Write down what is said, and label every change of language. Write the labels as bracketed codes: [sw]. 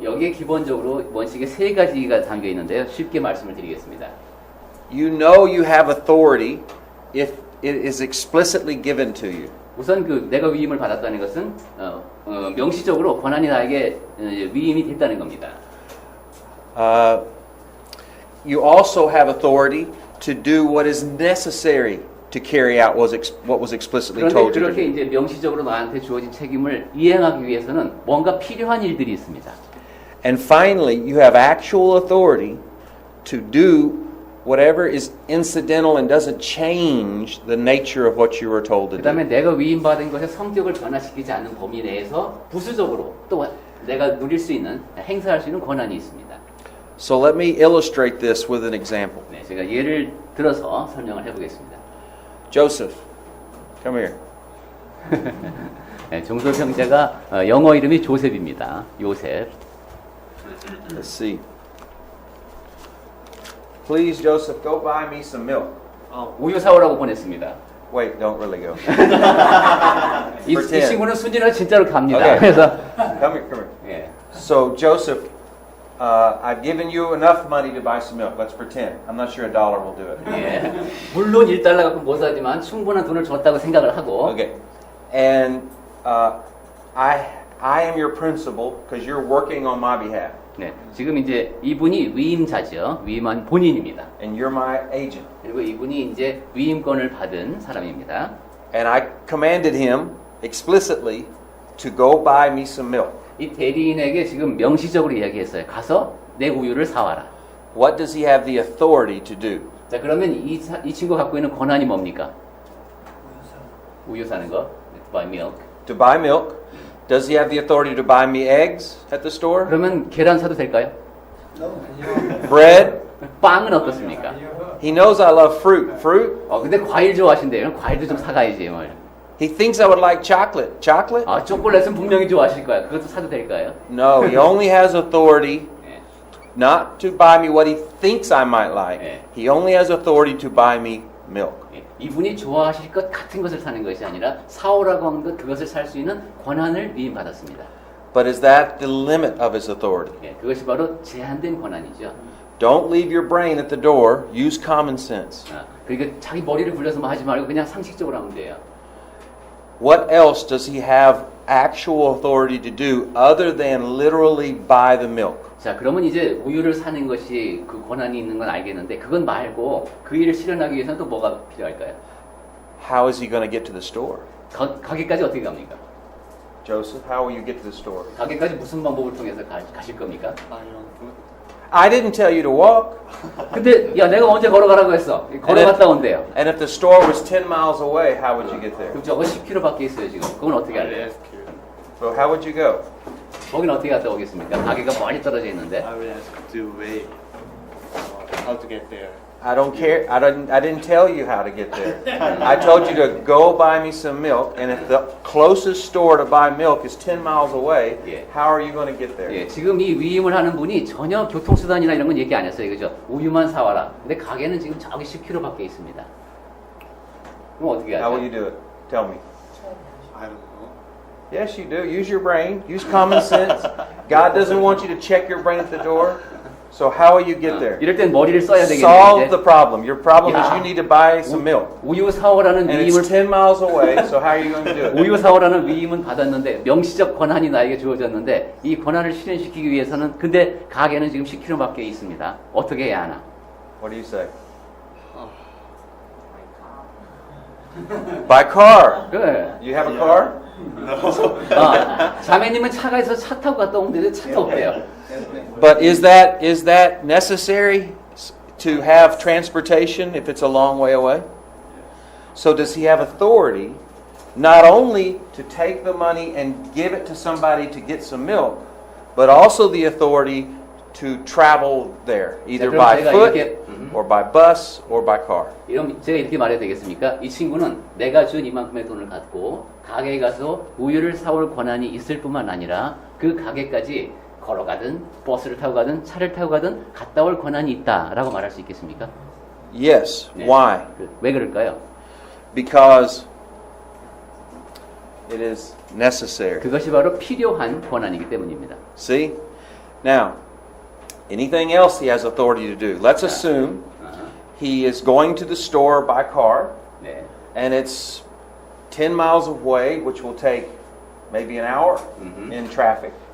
[ko] 여기에 기본적으로 원칙에 세 가지가 담겨 있는데요. 쉽게 말씀을 드리겠습니다. [en] You know you have authority if it is explicitly given to you. [ko] 우선 그 내가 위임을 받았다는 것은 명시적으로 권한이 나에게 위임이 됐다는 겁니다. [en] You also have authority to do what is necessary to carry out what was explicitly [ko] 그런데 [en] told you to [ko] 그렇게 [en] do. [ko] 이제 명시적으로 나한테 주어진 책임을 이행하기 위해서는 뭔가 필요한 일들이 있습니다. [en] And finally, you have actual authority to do whatever is incidental and doesn't change the nature of what you were told to [ko] 그 다음에 [en] do. [ko] 내가 위임받은 것의 성격을 변화시키지 않는 범위 내에서 부수적으로 또 내가 누릴 수 있는 행사할 수 있는 권한이 있습니다. [en] So let me illustrate this with an example. [ko] 네, 제가 예를 들어서 설명을 해보겠습니다. [en] Joseph, come here. [ko] 네, 종소 형제가 영어 이름이 조셉입니다. 요셉. [en] Let's see. Please, Joseph, go buy me some milk. [ko] 우유 사오라고 보냈습니다. [en] Wait, don't really go. [ko] 이 [en] Pretend. [ko] 친구는 순진하게 진짜로 갑니다. [en] Okay. [ko] 그래서 [en] Come here, come here. [ko] 예. [en] So, Joseph, I've given you enough money to buy some milk. Let's pretend. I'm not sure $1 will do it. [ko] 예. 물론 1달러 갖고 못 사지만 충분한 돈을 줬다고 생각을 하고 [en] Okay. And I am your principal because you're working on my behalf. [ko] 네, 지금 이제 이분이 위임자죠. 위임한 본인입니다. [en] And you're my agent. [ko] 그리고 이분이 이제 위임권을 받은 사람입니다. [en] And I commanded him explicitly to go buy me some milk. [ko] 이 대리인에게 지금 명시적으로 이야기했어요. 가서 내 우유를 사와라. [en] What does he have the authority to do? [ko] 자, 그러면 이 친구가 갖고 있는 권한이 뭡니까? 우유 사는 거. [en] buy milk. To buy milk. Does he have the authority to buy me eggs at the store? [ko] 그러면 계란 사도 될까요? [en] Bread? [ko] 빵은 어떻습니까? [en] He knows I love fruit. Fruit? [ko] 근데 과일 좋아하신대요. 그럼 과일도 좀 사가야지. 뭐. [en] He thinks I would like chocolate. Chocolate? [ko] 초콜릿은 분명히 좋아하실 거야. 그것도 사도 될까요? [en] No, he only has authority [ko] 예. [en] not to buy me what he thinks I might like. Yeah. He only has authority to buy me milk. [ko] 예. 이분이 좋아하실 것 같은 것을 사는 것이 아니라 사오라고 한 것 그것을 살 수 있는 권한을 위임받았습니다. [en] But is that the limit of his authority? [ko] 예. 그것이 바로 제한된 권한이죠. [en] Don't leave your brain at the door. Use common sense. [ko] 그러니까 자기 머리를 굴려서 하지 말고 그냥 상식적으로 하면 돼요. [en] What else does he have actual authority to do other than literally buy the milk? [ko] 자, 그러면 이제 우유를 사는 것이 그 권한이 있는 건 알겠는데 그건 말고 그 일을 실현하기 위해서는 또 뭐가 필요할까요? [en] How is he going to get to the store? [ko] 가게까지 어떻게 갑니까? [en] Joseph, how will you get to the store? [ko] 가게까지 무슨 방법을 통해서 가실 겁니까? [en] I didn't tell you to walk. [ko] 근데 야 내가 언제 걸어가라고 했어? 걸어갔다 온대요. [en] And if the store was 10 miles away, how would you get there? [ko] 그럼 저거 10km 밖에 있어요 지금. 그건 어떻게 할래요? [en] So how would you go? [ko] 거긴 어떻게 갔다 오겠습니까? 가게가 멀리 떨어져 있는데. [en] I would ask to wait how to get there. I don't care. I didn't tell you how to get there. I told you to go buy me some milk, and if the closest store to buy milk is 10 miles away, [ko] 예. [en] how are you going to get there? [ko] 예, 지금 이 위임을 하는 분이 전혀 교통수단이나 이런 건 얘기 안 했어요. 그죠? 우유만 사와라. 근데 가게는 지금 저기 10km 밖에 있습니다. 그럼 어떻게 [en] How will you [ko] 하죠? [en] do it? Tell me. I don't know. Yes, you do. Use your brain. Use common sense. God doesn't want you to check your brain at the door. So how will you get there? [ko] 이럴 땐 머리를 써야 [en] Solve the problem. Your problem is Yeah. you need to buy some milk. [ko] 우유 사오라는 [en] And [ko] 위임을 [en] it's 10 miles away, so how are you going to do it? [ko] 우유 사오라는 위임은 받았는데 명시적 권한이 나에게 주어졌는데 이 권한을 실현시키기 위해서는 근데 가게는 지금 10km 밖에 있습니다. 어떻게 해야 하나? [en] What do you say? By car. [ko] 그래. [en] You have a car? [ko] 자매님은 차가 있어서 차 타고 갔다 오는데 차가 없대요. [en] But is that necessary to have transportation if it's a long way away? So does he have authority not only to take the money and give it to somebody to get some milk, but also the authority to travel there, either [ko] 그럼 [en] by [ko] 제가 [en] foot [ko] 이렇게, [en] or by bus or by car? [ko] 이런 제가 이렇게 말해도 되겠습니까? 이 친구는 내가 준 이만큼의 돈을 갖고 가게에 가서 우유를 사올 권한이 있을 뿐만 아니라 그 가게까지 걸어가든 버스를 타고 가든 차를 타고 가든 갔다 올 권한이 있다라고 말할 수 있겠습니까? [en] Yes. [ko] 네. [en] Why? [ko] 왜 그럴까요? [en] Because it is necessary. [ko] 그것이 바로 필요한 권한이기 때문입니다. [en] See? Now, anything else he has authority to do. Let's assume he is going to the store by car, [ko] 네. [en] and it's 10 miles away, which will take maybe an hour in traffic.